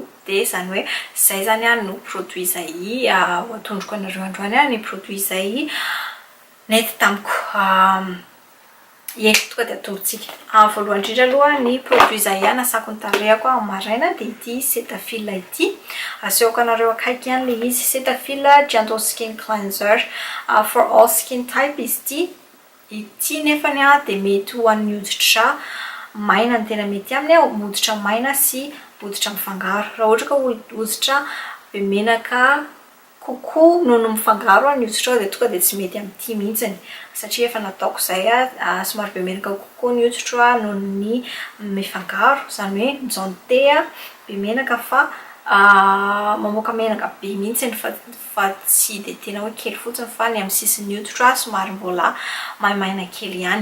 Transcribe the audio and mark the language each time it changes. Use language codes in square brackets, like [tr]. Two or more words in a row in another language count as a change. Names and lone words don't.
[mg] Dia zany hoe izay zany no produit izay atondroko anareo androany ny produit izay nety tamiko. Tonga dia atombotsika. Voalohany indrindra aloha ny produit izay nasako ny tarehiko amin'ny maraina dia ity Cetaphil ity. Asehoko anareo akaiky ihany ilay izy. Cetaphil Gentle Skin Cleanser [en] for all skin type [mg] izy ity nefany dia mety ho an'ny hoditra maina ny tena mety aminy, hoditra maina sy hoditra mifangaro. Raha ohatra ka hoditra be menaka kokoa noho mifangaro ny hoditra dia tonga dia tsy mety amin'ity mihitsy satria efa nataoko izay somary be menaka kokoa ny hoditra noho ny mifangaro, zany hoe mijanté be menaka fa mamoaka menaka be mihitsy fa tsy dia tena hoe kely fotsiny fa ny amin'ny sisin'ny hoditra somary mbola maimaina kely ihany.